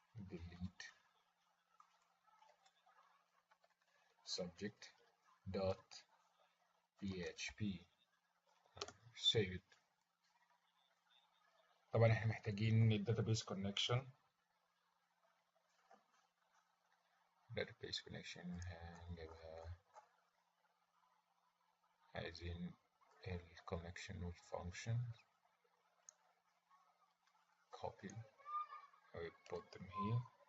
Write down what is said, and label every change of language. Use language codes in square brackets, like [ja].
[en] delete subject dot php save it. [ar] طبعا احنا محتاجين الداتابيس كونكشن. [en] database connection [ar] هنجيبها، عايزين الكونكشن والفانكشن [en] copy I put them here.